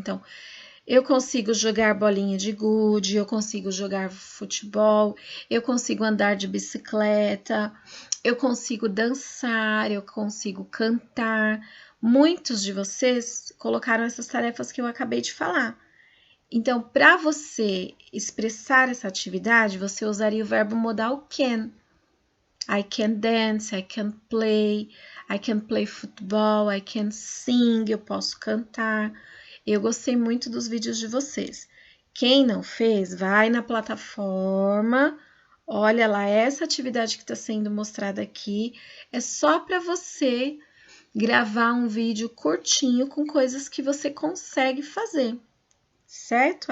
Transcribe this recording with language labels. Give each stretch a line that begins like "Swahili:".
Portuguese: Então, eu consigo jogar bolinha de gude, eu consigo jogar futebol, eu consigo andar de bicicleta, eu consigo dançar, eu consigo cantar. Muitos de vocês colocaram essas tarefas que eu acabei de falar. Então, para você expressar essa atividade, você usaria o verbo modal can.
English: I can dance, I can play football, I can sing,
Portuguese: eu posso cantar. Eu gostei muito dos vídeos de vocês. Quem não fez, vai na plataforma, olha lá, essa atividade que está sendo mostrada aqui é só para você gravar um vídeo curtinho com coisas que você consegue fazer, certo?